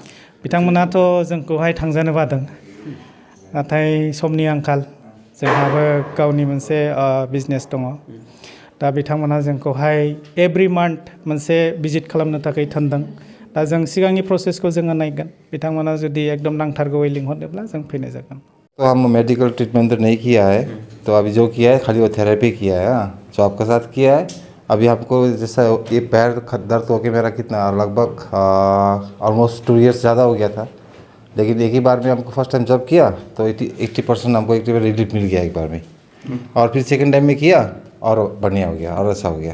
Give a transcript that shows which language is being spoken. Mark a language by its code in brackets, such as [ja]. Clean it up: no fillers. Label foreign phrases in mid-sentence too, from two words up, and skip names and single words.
[brx] बिथांमोनाथ' जोंखौहाय थांजानो बादों नाथाय समनि आंखाल जोंहाबो गावनि मोनसे बिजनेस दङ दा बिथांमोना जोंखौहाय [en] every month [brx] मोनसे भिजिट खालामनो थाखाय थिनदों दा जों सिगांनि प्रसेसखौ जोङो नायगोन बिथांमोना जुदि एकदम नांथारगौयै लिंहरदोंब्ला जों फैनाय जागोन [hi] तो हम [en] medical treatment [hi] तो नहीं किया है तो अभी जो किया है खाली वो थेरेपी किया है जो आपके साथ किया है अभी हमको जैसा ये पैर दर्द होके मेरा कितना लगभग ऑलमोस्ट 2 years ज़्यादा हो गया था लेकिन एक ही बार में हमको [en] first time [hi] जब किया तो 80% हमको एक रिलीफ मिल गया एक बार में और फिर [en] second time [hi] में किया और बढ़िया हो गया और अच्छा हो गया